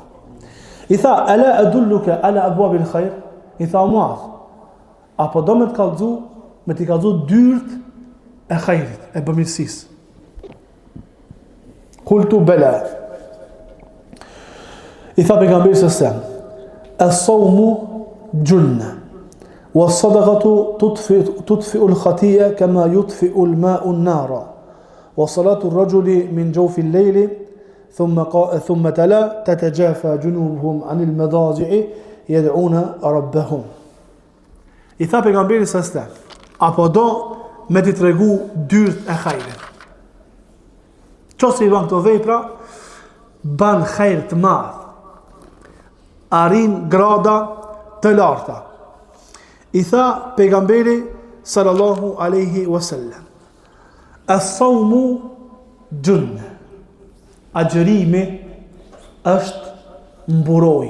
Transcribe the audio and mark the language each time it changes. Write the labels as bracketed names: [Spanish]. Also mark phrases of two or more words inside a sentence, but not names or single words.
[Albanian] I tha [Arabic] ألا أدلك على أبواب الخير, [Albanian] i tha Muadh, apo do me të kallëzu dyert e khairit, e bëmirësisë. [Arabic] قلت بلى. [Albanian] I tha pejgamberi [Arabic] صلى الله عليه وسلم, الصوم جنة والصدقة تطفئ الخطيئة كما يطفئ الماء النار وصلاة الرجل من جوف الليل ثم تلا تتجافى جنوبهم عن المضاجع يدعون ربهم. [Albanian] I tha pejgamberi [Arabic] صلى الله عليه وسلم, [Albanian] apo do me t'i tregu dyert e khajrit. Qose i ban këto vepra, ban khajr të madh, arin grada të larta. I tha pejgamberi [Arabic] صلى الله عليه وسلم, الصوم جنة, [Albanian] agjerimi është mburoj.